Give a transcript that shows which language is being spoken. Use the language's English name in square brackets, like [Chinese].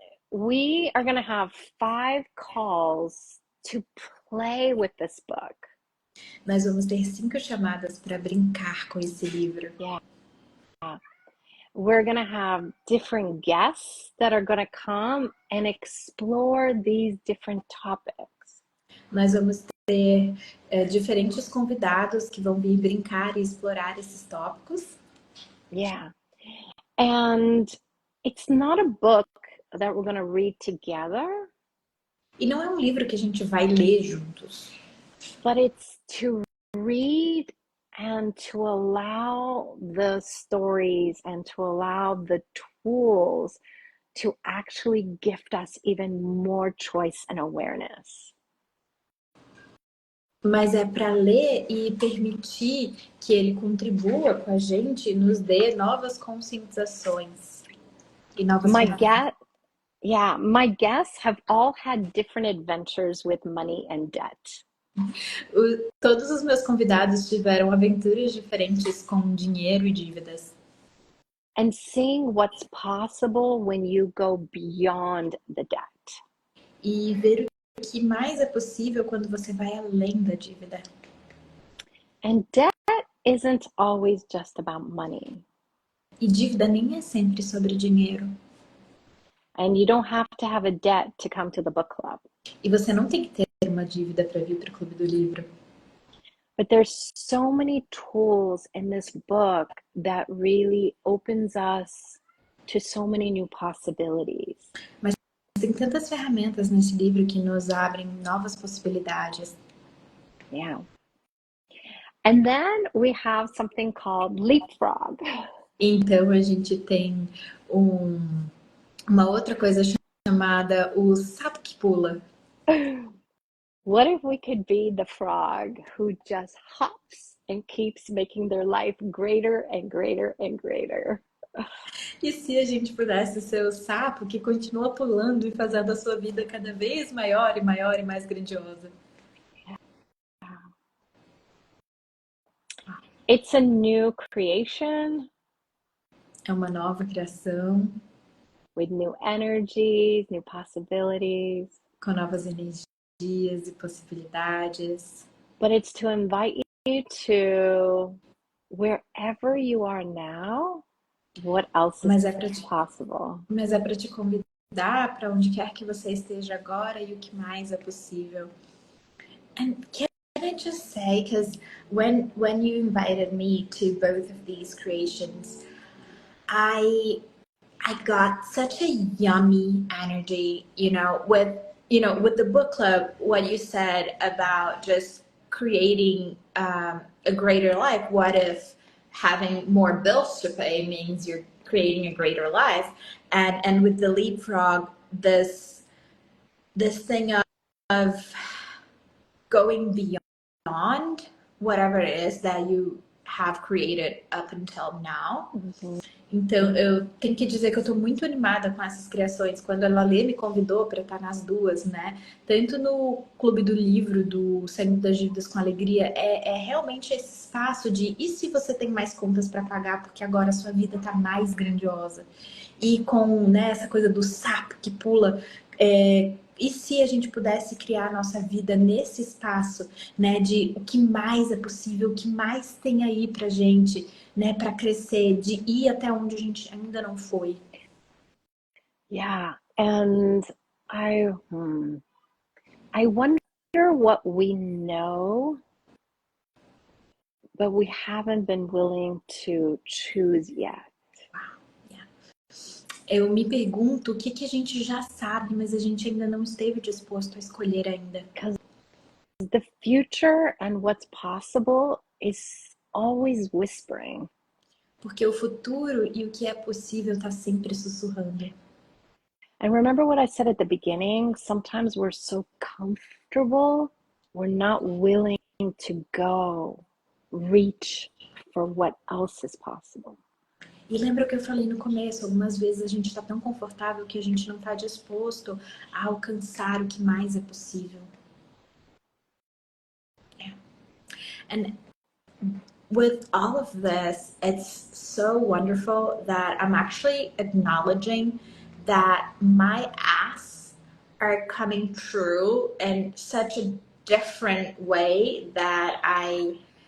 [English] We are going to have 5 calls to play with this book. [Portuguese] Nós vamos ter 5 chamadas para brincar com esse livro. [English] Yeah. We're going to have different guests that are going to come and explore these different topics. [Portuguese] Nós vamos ter diferentes convidados que vão vir brincar e explorar esses tópicos. [English] Yeah. And it's not a book that we're going to read together. [Portuguese] E não é um livro que a gente vai ler juntos. [English] But it's to read and to allow the stories and to allow the tools to actually gift us even more choice and awareness. [Portuguese] Mas é para ler e permitir que ele contribua com a gente e nos dê novas conscientizações e novas ferramentas. [English] My guests have all had different adventures with money and debt. [Portuguese] Todos os meus convidados tiveram aventuras diferentes com dinheiro e dívidas. [English] And seeing what's possible when you go beyond the debt. [Portuguese] E ver o que mais é possível quando você vai além da dívida. [English] And debt isn't always just about money. [Portuguese] E dívida nem é sempre sobre dinheiro. [English] And you don't have to have a debt to come to the book club. [Portuguese] E você não tem que ter uma dívida para vir para o Clube do Livro. [English] But there's so many tools in this book that really opens us to so many new possibilities. [Portuguese] Mas tem tantas ferramentas nesse livro que nos abrem novas possibilidades. [English] Yeah. And then we have something called leapfrog. [Portuguese] Então a gente tem uma outra coisa chamada o sapo que pula. [English] What if we could be the frog who just hops and keeps making their life greater and greater and greater? [Portuguese] E se a gente pudesse ser o sapo que continua pulando e fazendo a sua vida cada vez maior e maior e mais grandiosa? [English] It's a new creation. [Portuguese] É uma nova criação. [English] With new energies, new possibilities. [Portuguese] Com novas energias e possibilidades. [English] But it's to invite you to wherever you are now, what else is possible? [Portuguese] Mas é para te convidar para onde quer que você esteja agora e o que mais é possível. [English] And can I just say, because when you invited me to both of these creations, I got such a yummy energy, with the book club, what you said about just creating a greater life. What if having more bills to pay means you're creating a greater life? And with the leapfrog, this thing of going beyond whatever it is that you have created up until now. Mm-hmm. [Portuguese] Então, eu tenho que dizer que eu tô muito animada com essas criações. Quando a Lalê me convidou para estar nas duas, né? Tanto no Clube do Livro, do Saindo das Dívidas com Alegria, é realmente esse espaço de e se você tem mais contas para pagar, porque agora a sua vida tá mais grandiosa. E com, né, essa coisa do sapo que pula, e se a gente pudesse criar a nossa vida nesse espaço, né, de o que mais é possível, o que mais tem aí pra gente, né, para crescer, de ir até onde a gente ainda não foi. [English] Yeah, and I wonder what we know, but we haven't been willing to choose yet. [Portuguese] Eu me pergunto o que a gente já sabe, mas a gente ainda não esteve disposto a escolher ainda. [English] Because the future and what's possible is always whispering. [Portuguese] Porque o futuro e o que é possível tá sempre sussurrando. [English] And remember what I said at the beginning? Sometimes we're so comfortable, we're not willing to go reach for what else is possible. [Portuguese] E lembra o que eu falei no começo, algumas vezes a gente está tão confortável que a gente não está disposto a alcançar o que mais é possível. [English] Yeah. And with all of this, it's so wonderful that I'm actually acknowledging that my asks are coming true in such a different way that I